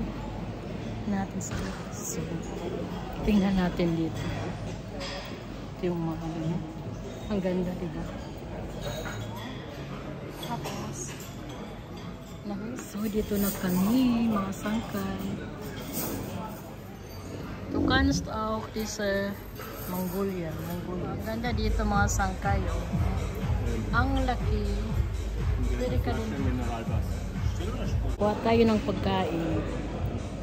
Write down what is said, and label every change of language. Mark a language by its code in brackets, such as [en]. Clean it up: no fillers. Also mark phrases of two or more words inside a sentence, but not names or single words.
[tl] Natin sa so, tingnan natin dito. Yung mga ang ganda, diba? Tapos so dito na kami mga sangkay. [de] Du kannst auch diese Mongolia. [tl] Ang ganda dito mga sangkay. Ang laki. Pwede ka din. Kuha tayo ng pagkain.